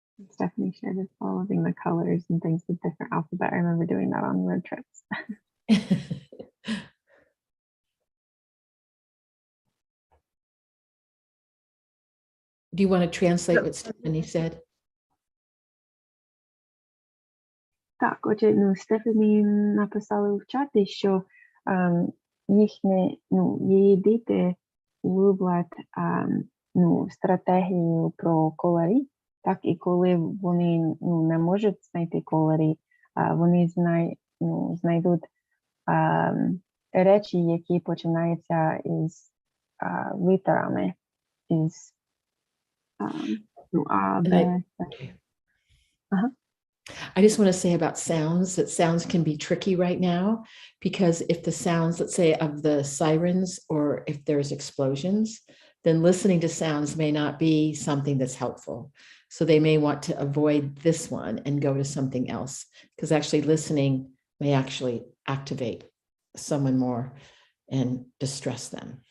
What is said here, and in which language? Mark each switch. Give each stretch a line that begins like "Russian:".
English: Stephanie shared it following the colors and things with different alphabet. I remember doing that on road trips. Do you want to translate what Stephanie said?
Ukrainian: Так, отже, Стефані написали в чаті, що її діти люблять стратегію про кольори, так, і коли вони не можуть знайти кольори, вони знайдуть речі, які починаються із літерами, із А, Б.
English: I just want to say about sounds that sounds can be tricky right now, because if the sounds, let's say, of the sirens, or if there's explosions, then listening to sounds may not be something that's helpful. So they may want to avoid this one and go to something else, because actually listening may actually activate someone more and distress them.